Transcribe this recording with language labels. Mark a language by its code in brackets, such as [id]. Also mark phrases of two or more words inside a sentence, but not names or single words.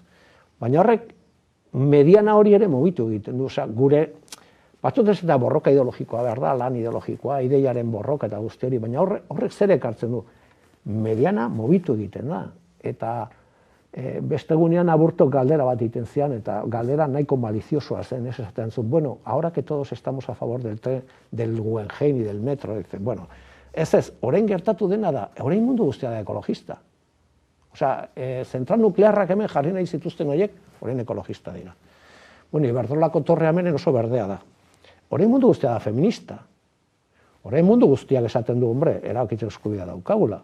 [eu] Baina horrek mediana hori ere mugitu egiten du, osea, gure batzut ez eta borroka ideologikoa behar da, lan ideologikoa, ideiaren borroka eta guzti hori, baina horrek zer ekartzen du? Mediana mugitu egiten da, eta beste egunean Aburtok galdera bat egiten zian, eta galdera nahiko maliziosoa zen, ez esaten zuen, [es] ahora que todos estamos a favor del Guggenheim y del metro, [eu] ez, orain gertatu dena da, orain mundu guztia da ekologista. Osea, zentral nuklearrak hemen jarri nahi zituzten horiek, orain ekologista dira. Iberdrolako torrea hemen oso berdea da. Orain mundu guztia da feminista. Orain mundu guztiak esaten du, erabakitze eskubidea daukagula.